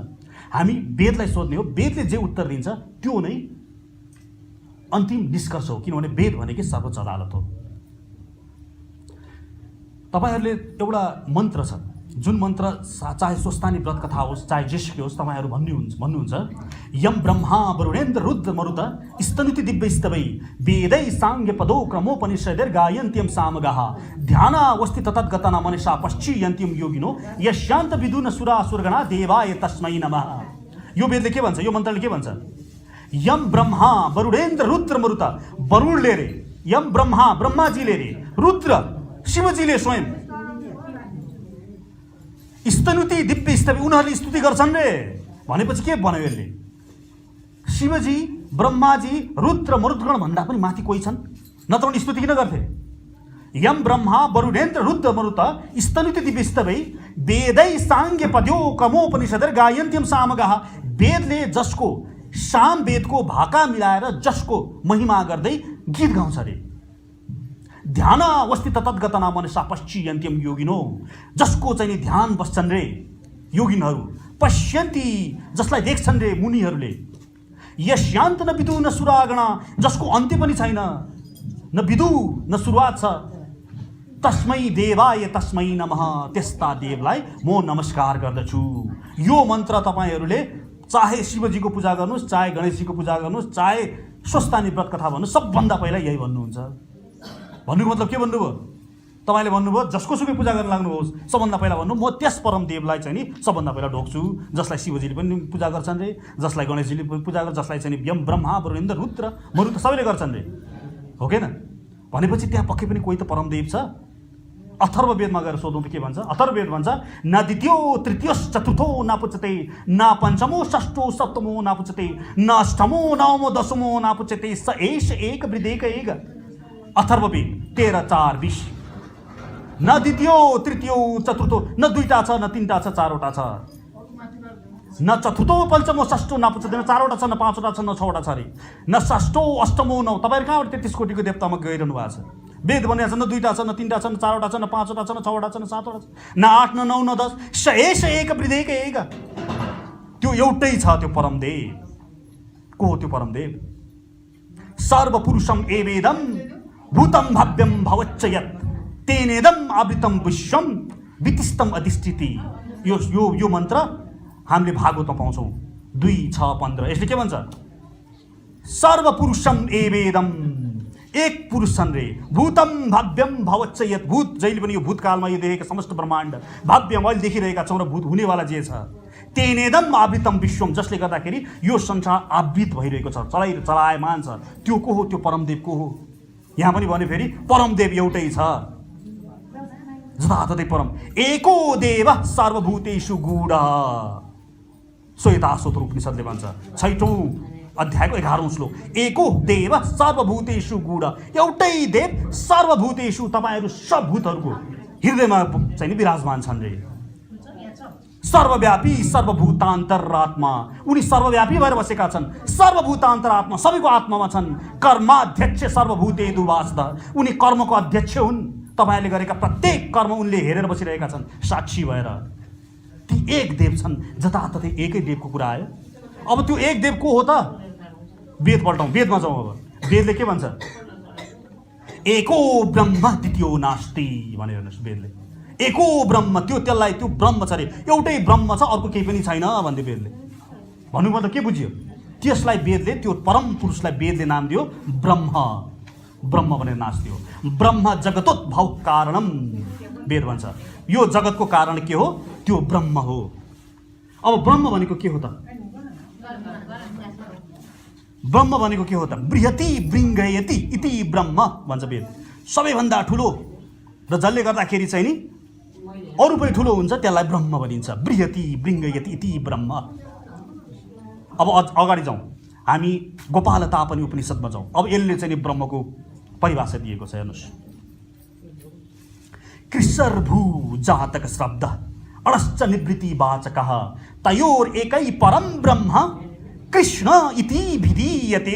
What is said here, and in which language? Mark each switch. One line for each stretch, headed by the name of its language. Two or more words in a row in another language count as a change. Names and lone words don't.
Nepali: हामी वेदलाई सोध्ने हो। वेदले जे उत्तर दिन्छ त्यो नै अन्तिम निष्कर्ष हो, किनभने वेद भनेकै सर्वोच्च अदालत हो। तपाईहरूले एउटा मन्त्र छ, जुन मन्त्र चाहे स्वस्तानी व्रत कथा होस्, चाहे जेसुकै होस्, तपाईँहरू भन्नुहुन्छ
Sanskrit: यम ब्रह्मा वरुणेन्द्र रुद्र मरुत स्तनुति दिव्य स्तवै वेदै साङ्ग्य पदो क्रमोपनिषदैर् गायन्त्यं सामगाः ध्यानावस्थित तद्गतना मनसा पश्चियन्त्यं योगिनो यस्यान्त विदुन सुरा सुरगणा देवाय तस्मै नमः।
Nepali: यो वेदले के भन्छ? यो मन्त्रले के भन्छ?
Sanskrit: यम ब्रह्मा वरुणेन्द्र रुद्र मरुत,
Nepali: वरुणले रे, यम ब्रह्मा ब्रह्माजीले रे, रुद्र शिवजीले स्वयं,
Sanskrit: स्तनुति दिव्य स्तवै
Nepali: उनीहरूले स्तुति गर्छन् रे। भनेपछि के भन्यो यसले? शिवजी, ब्रह्माजी, रुद्र मरुद्गण भन्दा पनि माथि कोही छन्, नत्र उनी स्तुति किन गर्थे?
Sanskrit: यम ब्रह्मा वरुणेन्द्र रुद्र मरुत स्तनुति दिव्य स्तवै वेदै साङ्ग्य पद्यो क्रमोपनिषदैर् गायन्त्यं सामगाः।
Nepali: वेदले जसको साम वेदको भाका मिलाएर जसको महिमा गर्दै गीत गाउँछ रे।
Sanskrit: ध्यानावस्थित तद्गतना मनसा पश्चियन्त्यं योगिनो,
Nepali: जसको चाहिँ ध्यान बस्छन् रे योगिनहरू, पश्यन्ति जसलाई देख्छन् रे मुनिहरूले,
Sanskrit: यस्यान्त न विदु न सुरागणा,
Nepali: जसको अन्त्य पनि छैन, न विदु न सुरुवात छ,
Sanskrit: तस्मै देवाय तस्मै नमः,
Nepali: त्यस्ता देवलाई म नमस्कार गर्दछु। यो मन्त्र तपाईँहरूले चाहे शिवजीको पूजा गर्नुहोस्, चाहे गणेशजीको पूजा गर्नुहोस्, चाहे स्वस्तानी व्रत कथा भन्नुहोस्, सबभन्दा पहिला यही भन्नुहुन्छ। भन्नुको मतलब के भन्नुभयो? तपाईँले भन्नुभयो जसको सुकै पूजा गर्न लाग्नुहोस्, सबभन्दा पहिला भन्नु म त्यस परम देवलाई चाहिँ नि सबभन्दा पहिला ढोक्छु, जसलाई शिवजीले पनि पूजा गर्छन् रे, जसलाई गणेशजीले पूजा गर्छ, जसलाई चाहिँ यम ब्रह्मा वरुणेन्द्र रुद्र मरुत सबैले गर्छन् रे, हो कि न? भनेपछि त्यहाँ पक्कै पनि कोही त परमदेव छ। अथर्व वेदमा गएर सोधौँ त के भन्छ?
Sanskrit: अथर्व वेद भन्छ न द्वितीयो तृतीयो चतुर्थो नापुच्यते, न पञ्चमो षष्ठो सप्तमो नापुच्यते, न अष्टमो नवमो दशमो नापुच्यते, स एष एक वृदेक एक।
Nepali: अथर्व वेद 13:4-20।
Sanskrit: न द्वितीयो तृतीयो चतुर्थो,
Nepali: न दुईटा छ, न तीनटा छ, चारवटा छ,
Sanskrit: न चतुर्थो पञ्चमो षष्ठो नापुच्यते,
Nepali: न चारवटा छ, न पाँचवटा छ, न छवटा छ रे,
Sanskrit: न षष्ठो अष्टमो
Nepali: नौ। तपाईँहरू कहाँबाट 33 कोटीको देवतामा गइरहनु भएको छ? वेद भनेको छ न दुईटा छ, न तीनटा छ, न चारवटा छ, न पाँचवटा छ, न छवटा छ, न सातवटा छ, न 8, न 9, न 10,
Sanskrit: स एष एक वृदेक एक।
Nepali: त्यो एउटै छ त्यो परमदेव। को हो त्यो परमदेव?
Sanskrit: सर्वपुरुषम एवेदम भूतम भव्यम भवच्च यत् तेनेदम आवृतम विश्वम वितिष्ठम अधिष्ठिति।
Nepali: यो मन्त्र हामीले भागवतमा पाउँछौँ 2:6-15। यसले के भन्छ?
Sanskrit: सर्वपुरुषम एवेदम,
Nepali: एक पुरुष छन् रे,
Sanskrit: भूतम भव्यम भवच्च यत्,
Nepali: भूत जहिले पनि यो भूतकालमा यो देखेका समस्त ब्रह्माण्ड भव्य मैले देखिरहेका छौँ र भूत हुनेवाला जे छ,
Sanskrit: तेनेदम आवृतम विश्वम,
Nepali: जसले गर्दाखेरि यो संसार आवृत भइरहेको छ, चलायमान छ। त्यो को हो? त्यो परमदेव को हो? यहाँ पनि भने फेरि परमदेव एउटै छ, जताततै परम।
Sanskrit: एको देव सर्वभूतेषु गूढ,
Nepali: श्वेताश्वतर उपनिषदले भन्छ 6औं अध्यायको 11औं श्लोक,
Sanskrit: एको देव सर्वभूतेषु गूढ,
Nepali: एउटै देव सर्वभूतेषु, तपाईँहरू सब भूतहरूको हृदयमा चाहिँ विराजमान छन् रे।
Sanskrit: सर्वव्यापी सर्वभूतान्तरात्मा,
Nepali: उनी सर्वव्यापी भएर बसेका छन्, सर्वभूतान्तरात्मा सबैको आत्मामा छन्।
Sanskrit: कर्माध्यक्ष सर्वभूतेषु वासः,
Nepali: उनी कर्मको अध्यक्ष हुन्। तपाईँहरूले गरेका प्रत्येक कर्म उनले हेरेर बसिरहेका छन्, साक्षी भएर। ती एक देव छन्, जताततै एकै देवको कुरा आयो। अब त्यो एक देव को हो त? वेद पल्टाउँ, वेदमा जाउँ। अब वेदले के भन्छ?
Sanskrit: एको ब्रह्म द्वितीयो नास्ति
Nepali: भने हेर्नुहोस्, वेदले
Sanskrit: एको ब्रह्म,
Nepali: त्यसलाई त्यो ब्रह्म छ अरे, एउटै ब्रह्म छ, अर्को केही पनि छैन भन्दै वेदले। भन्नुको मतलब के बुझियो? त्यसलाई वेदले, त्यो परम पुरुषलाई वेदले नाम दियो ब्रह्म। ब्रह्म भनेर नाच दियो।
Sanskrit: ब्रह्म जगतोद्भव कारणम,
Nepali: वेद भन्छ यो जगतको कारण के हो? त्यो ब्रह्म हो। अब ब्रह्म भनेको के हो त? ब्रह्म भनेको के हो त?
Sanskrit: बृहति बृङ्गयति इति ब्रह्म भन्छ वेद।
Nepali: सबैभन्दा ठुलो र जसले गर्दाखेरि चाहिँ नि अरू पनि ठुलो हुन्छ त्यसलाई ब्रह्म भनिन्छ।
Sanskrit: बृहति बृङ्गयति इति ब्रह्म।
Nepali: अब अगाडि जाउँ, हामी गोपालतापनि उपनिषदमा जाउँ। अब यसले चाहिँ नि ब्रह्मको परिभाषा दिएको छ, हेर्नुहोस्।
Sanskrit: कृष्णर्भू जातक शब्द अडश्च निवृत्तिवाचकः तयोर एकै परम ब्रह्म कृष्ण इति विधीयते।